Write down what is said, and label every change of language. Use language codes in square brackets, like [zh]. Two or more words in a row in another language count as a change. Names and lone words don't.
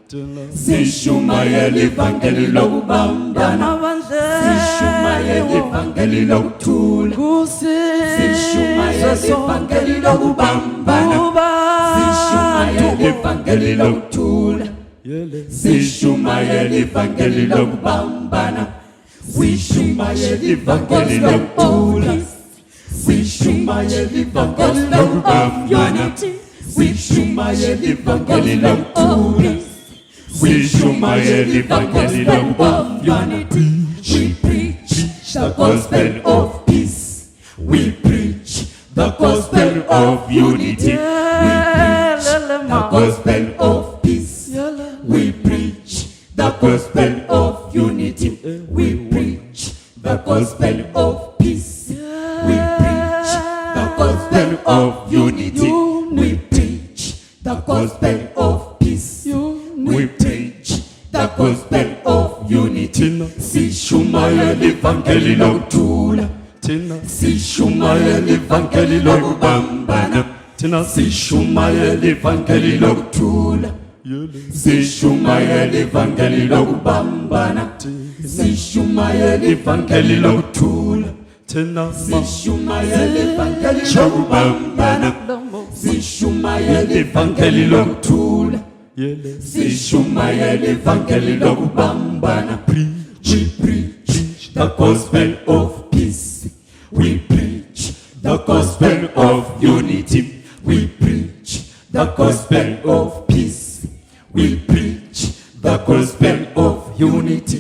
[zu] Sishumayeli vangeli lokubambana Sishumayeli vangeli lokuthula Sishumayeli vangeli lokubambana Sishumayeli vangeli lokuthula Sishumayeli vangeli lokubambana Sishumayeli vangeli lokuthula Sishumayeli vangeli lokubambana Sishumayeli vangeli lokuthula Sishumayeli vangeli lokubambana [en] We preach the gospel of peace We preach the gospel of unity We preach the gospel of peace We preach the gospel of unity We preach the gospel of peace We preach the gospel of unity We preach the gospel of peace We preach the gospel of unity [zu] Sishumayeli vangeli lokuthula Sishumayeli vangeli lokubambana Sishumayeli vangeli lokuthula sishumayela ivangeli lokubambana, sishumayela ivangeli lokuthula, sishumayela ivangeli lokubambana, sishumayela ivangeli lokuthula, sishumayela ivangeli lokubambana. [en] We preach the gospel of peace. We preach the gospel of unity. We preach the gospel of peace. We preach the gospel of unity.